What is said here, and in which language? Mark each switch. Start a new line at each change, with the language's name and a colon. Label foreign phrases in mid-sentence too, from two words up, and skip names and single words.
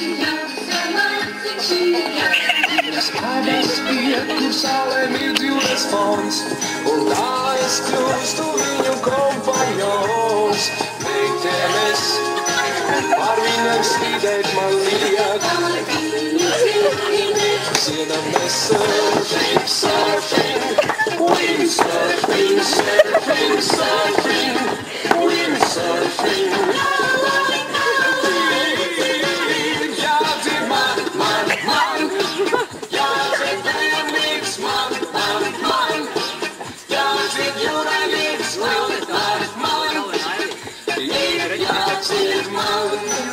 Latvian: Viņas abas iet, kur saulē mird jūras fons, un tā es kļūstu viņu kompanjons. Meitenes, par viņam slīdēt man liek. Dziedam mēs
English: surfing, surfing, windsurfing, surfing, surfing, windsurfing.
Latvian: Jādzied man, man, man, jādzied vējam līdz man, man, man, jādzied jūrai līdz man, man, man, jādzied man.